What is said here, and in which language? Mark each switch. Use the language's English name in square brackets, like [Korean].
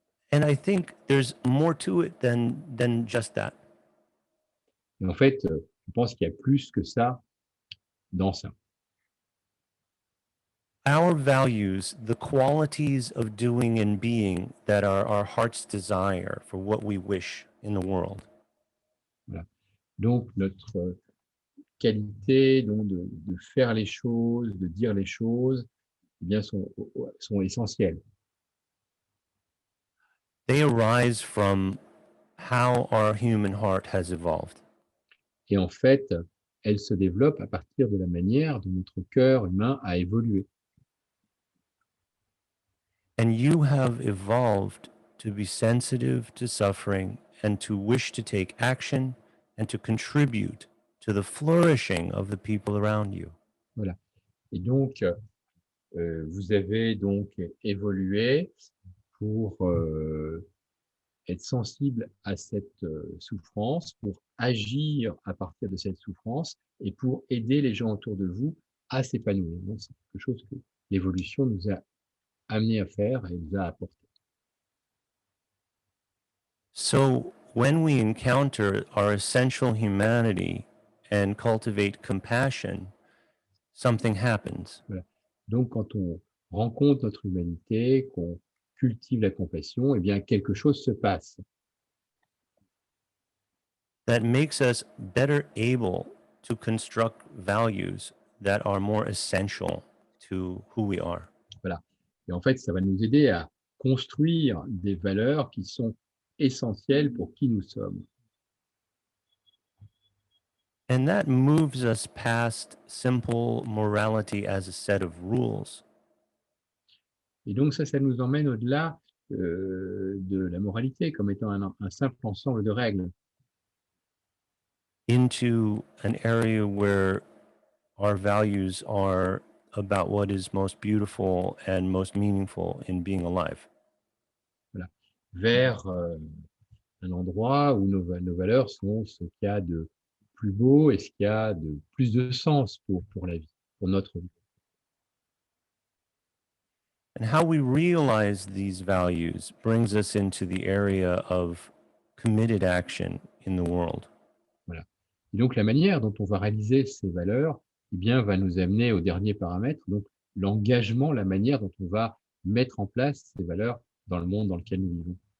[English] And I think there's more to it than just that. [French] Et en fait, je pense qu'il y a plus que ça dans ça. [English] Our values, the qualities of doing and being that are our heart's desire for what we wish in the world. [French] Voilà. Donc, notre qualité donc de faire les choses, de dire les choses, eh bien, sont essentielles. [English] They arise from how our human heart has evolved. [French] Et en fait, elles se développent à partir de la manière dont notre cœur humain a évolué. [English] And you have evolved to be sensitive to suffering and to wish to take action and to contribute to the flourishing of the people around you. [French] Voilà. Et donc, vous avez donc évolué pour être sensible à cette souffrance, pour agir à partir de cette souffrance et pour aider les gens autour de vous à s'épanouir. Donc, c'est quelque chose que l'évolution nous a amené à faire et nous a apporté. [English] So when we encounter our essential humanity and cultivate compassion, something happens. [French] Voilà. Donc, quand on rencontre notre humanité, qu'on cultive la compassion, eh bien, quelque chose se passe. [English] That makes us better able to construct values that are more essential to who we are. [French] Voilà. Et en fait, ça va nous aider à construire des valeurs qui sont essentielles pour qui nous sommes. [English] And that moves us past simple morality as a set of rules [French] Et donc ça nous emmène au-delà de la moralité comme étant un simple ensemble de règles, [English] into an area where our values are about what is most beautiful and most meaningful in being alive. [French] voilà, vers un endroit où nos valeurs sont ce qu'il y a de plus beau et ce qu'il y a de plus de sens pour la vie, pour notre vie. [English] And how we realize these values brings us into the area of committed action in the world. [French] Voilà. Et donc la manière dont on va réaliser ces valeurs, eh bien, va nous amener au dernier paramètre, donc l'engagement, la manière dont on va mettre en place ces valeurs dans le monde dans lequel nous vivons.